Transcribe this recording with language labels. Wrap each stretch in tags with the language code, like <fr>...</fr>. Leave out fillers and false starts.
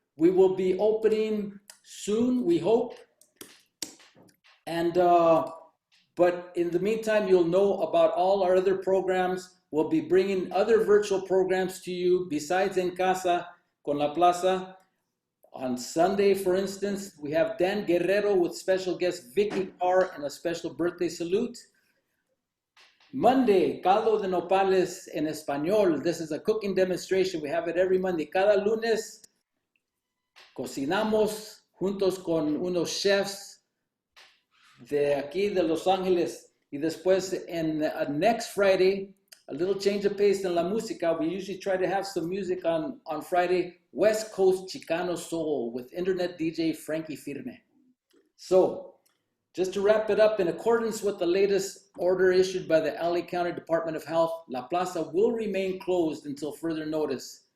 <en>We will be opening soon, we hope. And but in the meantime, you'll know about all our other programs. We'll be bringing other virtual programs to you besides En Casa con La Plaza. On Sunday, for instance, we have Dan Guerrero with special guest Vicky Carr and a special birthday salute.</en> <es>Monday, caldo de nopales en español.</es> <en>This is a cooking demonstration. We have it every Monday.</en> <es>Cada lunes, cocinamos juntos con unos chefs de aquí de Los Ángeles. Y después, en</es> <en>next Friday, a little change of pace in la música. We usually try to have some music on Friday. West Coast Chicano Soul with internet DJ Frankie Firme. So, just to wrap it up, in accordance with the latest order issued by the LA County Department of Health, La Plaza will remain closed until further notice.</en>